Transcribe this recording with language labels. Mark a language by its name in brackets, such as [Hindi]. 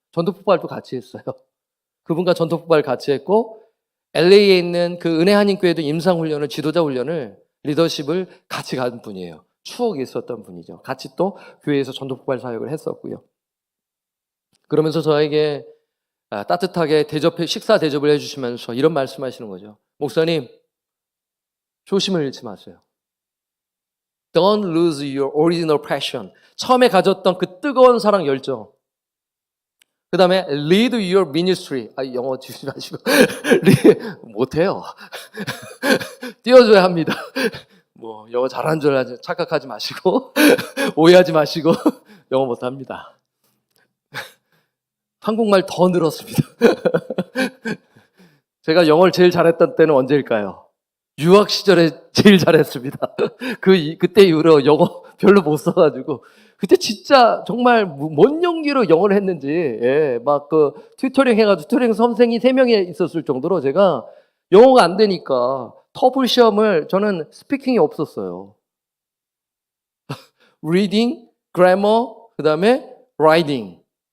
[Korean] 전도폭발도 같이 했어요. 그분과 전도폭발 같이 했고 LA에 있는 그 은혜 한인교회도 임상훈련을, 지도자 훈련을, 리더십을 같이 간 분이에요. 추억이 있었던 분이죠. 같이 또 교회에서 전도폭발 사역을 했었고요. 그러면서 저에게 따뜻하게 식사 대접을 해주시면서 이런 말씀하시는 거죠. 목사님, 초심을 잃지 마세요. [English] Don't lose your original passion. [Korean] 처음에 가졌던 그 뜨거운 사랑 열정. 그 다음에 [English] lead your ministry. [Korean] 영어 주지 마시고 못해요. 띄워줘야 합니다. 뭐 영어 잘하는 줄 알지 착각하지 마시고 오해하지 마시고 영어 못합니다. 한국말 더 늘었습니다. 제가 영어를 제일 잘했던 때는 언제일까요? 유학 시절에 제일 잘했습니다. 그때 이후로 영어 별로 못 써가지고 그때 진짜 정말 뭔 용기로 영어를 했는지 막 그 튜터링 해가지고 튜터링 선생이 3명이 있었을 정도로 제가 영어가 안 되니까 터플 시험을 저는 스피킹이 없었어요. [English] reading, grammar, [Korean] 그 다음에 [English] writing.